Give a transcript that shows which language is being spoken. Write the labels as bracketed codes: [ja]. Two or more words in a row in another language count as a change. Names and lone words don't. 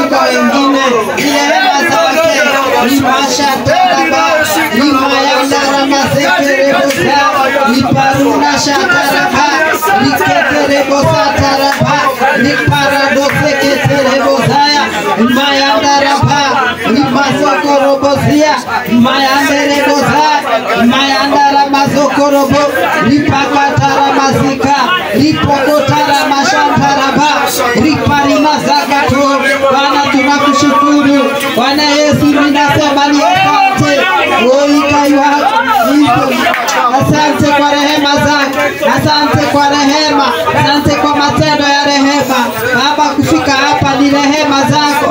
[sw] wengine, ni rehema zake. Limasha taraba, limayandara mazekere bosa, liparuna shataraba, likekere bosa taraba, liparadose ketere bosaya, limayandaraba, limasokoro bosia, limayandere bosa, limayandara mazokorobo, lipakatara mazika, lipokotara mashantaraba, liparima zakato. Bwana tunakushukuru. Bwana Yesu ninasema ni asante. Asante kwa rehema zako. Asante kwa rehema. Asante kwa matendo ya rehema. Baba, kufika hapa ni rehema zako.